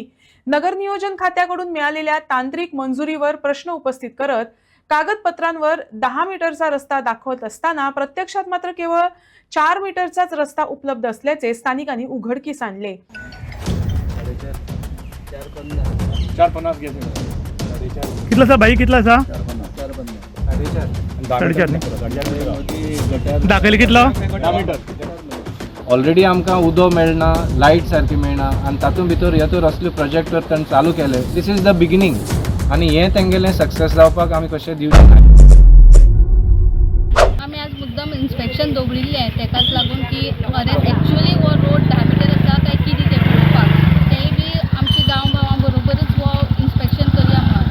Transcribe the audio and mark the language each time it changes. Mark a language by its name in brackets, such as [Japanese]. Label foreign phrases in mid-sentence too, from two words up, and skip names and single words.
[Marathi] नगर नियोजन खात्याकडून मिळालेल्या तांत्रिक मंजुरीवर प्रश्न उपस्थित करत कागदपत्रांवर 10 मीटरचा रस्ता दाखवत असताना प्रत्यक्षात मात्र केवळ 4 मीटरचाच रस्ता उपलब्ध असल्याचे स्थानिकांनी उघडकीस आणले। [Konkani] 450 कितला सा बाई कितला सा 450 दाखयले कितलो 10 मीटर ऑलरेडी आमकां उदो मेळना, लायट सारकी मेळना आनी तातूंत भितर येतूर असले प्रोजेक्ट ताणें चालू केले। [English] this is the beginning [Konkani] आनी हें तेंगेलें सक्सेस जावपाक आमी कशें दिवचे ना। आमी आज मुद्दम इन्स्पेक्शन दवरिल्लें तेकाच लागून की खरेंच एक्चुअली हो रोड 10 मीटर आसा काय कितें तें पळोवपाक तेंय बी आमची गांवां बरोबरच हो इन्स्पेक्शन करया म्हणून।